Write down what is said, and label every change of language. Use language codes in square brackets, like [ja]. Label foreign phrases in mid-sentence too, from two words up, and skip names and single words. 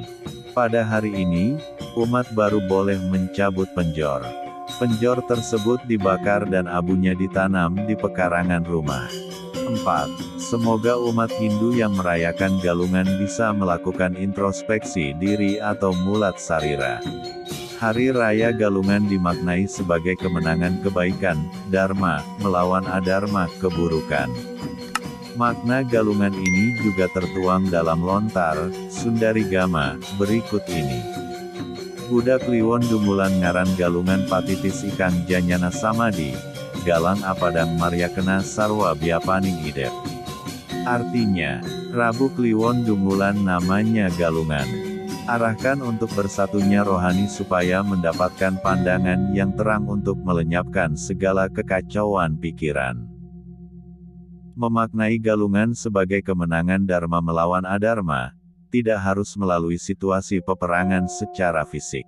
[id] Pada hari ini, umat baru boleh mencabut penjor. Penjor tersebut dibakar dan abunya ditanam di pekarangan rumah. 4. Semoga umat Hindu yang merayakan galungan bisa melakukan introspeksi diri atau [kaw] mulat sarira. [id] Hari Raya Galungan dimaknai sebagai kemenangan kebaikan, Dharma, melawan adharma, keburukan. Makna galungan ini juga tertuang dalam lontar, Sundarigama, berikut ini. [kaw] Buddha Kliwon Dungulan ngaran galungan patitis ikang janyana samadi, galang apadang maryakena sarwa biapaning idep. [id] Artinya, Rabu Kliwon Dungulan namanya galungan. Arahkan untuk bersatunya rohani supaya mendapatkan pandangan yang terang untuk melenyapkan segala kekacauan pikiran. Memaknai galungan sebagai kemenangan Dharma melawan adharma, tidak harus melalui situasi peperangan secara fisik.